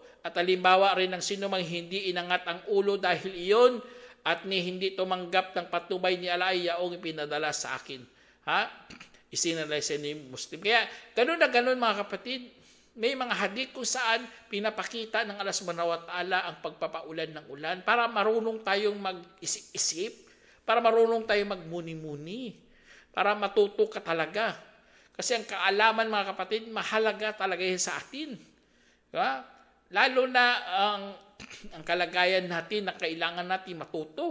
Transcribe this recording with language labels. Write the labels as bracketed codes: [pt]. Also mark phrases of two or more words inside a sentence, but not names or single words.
[tl] At halimbawa rin ng sinumang hindi inangat ang ulo dahil iyon at hindi tumanggap ng patnubay ni Allah ay yaong ipinadala sa akin. Isinalay ni Muslim. Kaya ganun na ganun mga kapatid, may mga hadith kung saan pinapakita ng Allah [ar] subhanahu wa ta'ala [tl] ang pagpapaulan ng ulan para marunong tayong mag-isip-isip, para marunong tayong magmuni-muni, para matuto ka talaga. Kasi ang kaalaman mga kapatid, mahalaga talaga yan sa atin. Diba? Lalo na ang kalagayan natin na kailangan natin matuto.